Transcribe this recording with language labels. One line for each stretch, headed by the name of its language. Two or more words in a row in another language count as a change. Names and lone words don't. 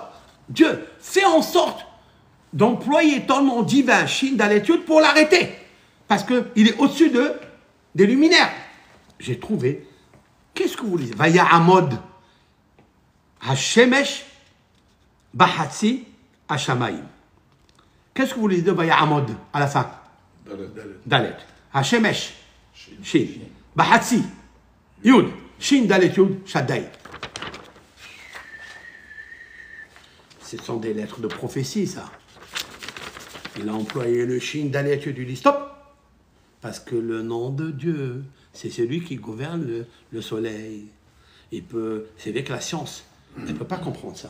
French: Dieu, fais en sorte d'employer ton nom divin,
Hebrew: שין דלת יוד,
French: pour l'arrêter. Parce qu'il est au-dessus des luminaires. J'ai trouvé, qu'est-ce que vous lisez?
Hebrew: ויעמד השמש בחצי השמים.
French: Qu'est-ce que vous lisez de
Hebrew: ויעמד
French: à la fin?
Hebrew: דלת השמש שין. בחצי יוד שין דלת יוד שדי.
French: Ce sont des lettres de prophétie, ça. Il a employé le
Hebrew: שין דלת יוד.
French: Il dit stop. Parce que le nom de Dieu, c'est celui qui gouverne le soleil. C'est vrai que la science ne peut pas comprendre ça.